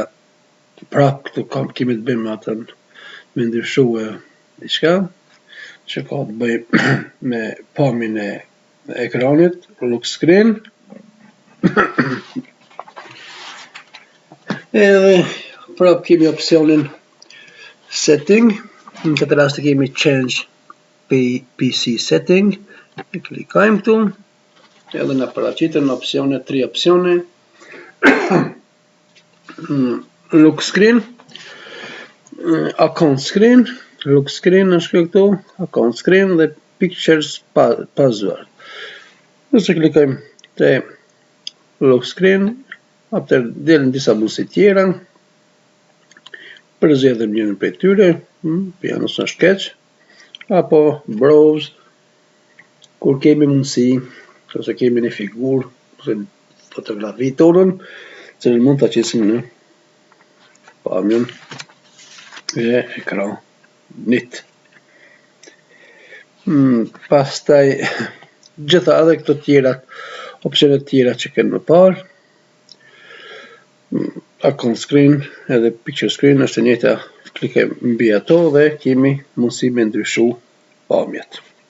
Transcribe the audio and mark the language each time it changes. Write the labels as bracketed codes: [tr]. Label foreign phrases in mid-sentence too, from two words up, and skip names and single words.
[sq] Prap këtu kemi të bëjmë atën me ndryshue diçka që ka të bëjë me pamjen e ekranit, [en] lock screen. [sq] Edhe prap kemi opsionin setting. Në këtë rast kemi [en] change PC setting, [sq] klikojmë këtu, edhe në paraqiten opsione, 3 opsione, [en] Lock screen, account screen, lock screen [sq] është këtu, [en] account screen dhe pictures password. [sq] Nëse klikojmë te [en] lock screen, [sq] atëherë delën disa buzë tjera, përzgjedhëm njërin prej tyre, piano është keq, apo browse, kur kemi mundësi, ose kemi një figurë, ose fotografi tonën, që mund të qesim në pamjen e ekranit. Pastaj gjitha edhe këto tjera, opsionet tjera që kemë më parë, [en] account screen [sq] edhe [en] picture screen [sq] është e njëjta, klikojmë mbi ato dhe kemi mundësi me ndryshu pamjet.